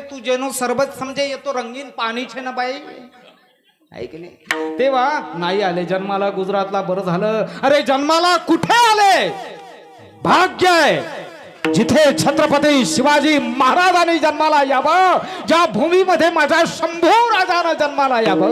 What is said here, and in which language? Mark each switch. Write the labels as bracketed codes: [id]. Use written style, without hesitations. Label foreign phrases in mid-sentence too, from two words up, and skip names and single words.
[gu] તું જેનો સરબત સમજે એ તો રંગીન પાણી છે [mr] ना बाई. आहे की नाही? तेव्हा नाही आले जन्माला गुजरातला. बरं झालं. अरे जन्माला कुठे आले? भाग्य आहे जिथे छत्रपती शिवाजी महाराजांनी जन्माला यावं, ज्या भूमीमध्ये माझा शंभू राजानं जन्माला यावं.